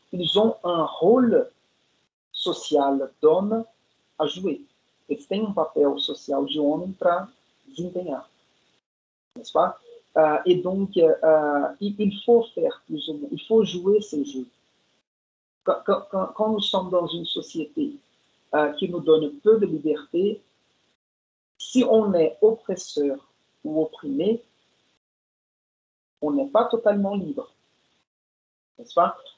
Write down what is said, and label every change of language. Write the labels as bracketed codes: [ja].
[fr] Ils ont un rôle social d'homme a jouer. [pt] Eles têm papel social de homem para desempenhar, [fr] n'est-ce pas? Et donc, il faut faire plus ou moins, il faut jouer ce jeu. Quand nous sommes dans une société qui nous donne peu de liberté, si on est oppresseur ou opprimé, on n'est pas totalement libre, n'est-ce pas?